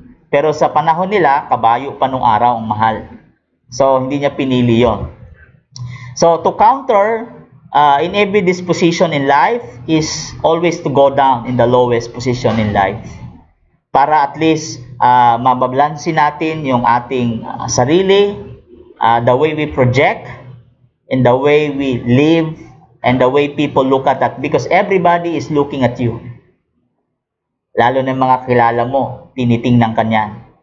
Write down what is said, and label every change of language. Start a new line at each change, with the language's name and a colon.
Filipino: Pero sa panahon nila, kabayo pa noong araw ang mahal. So, hindi niya pinili yon.
English: So, to counter in every disposition in life is always to go down in the lowest position in life.
Filipino: Para at least mababalansin natin yung ating sarili,
English: the way we project, and the way we live, and the way people look at that. Because everybody is looking at you.
Filipino: Lalo na mga kilala mo, tinitingnan ka niyan.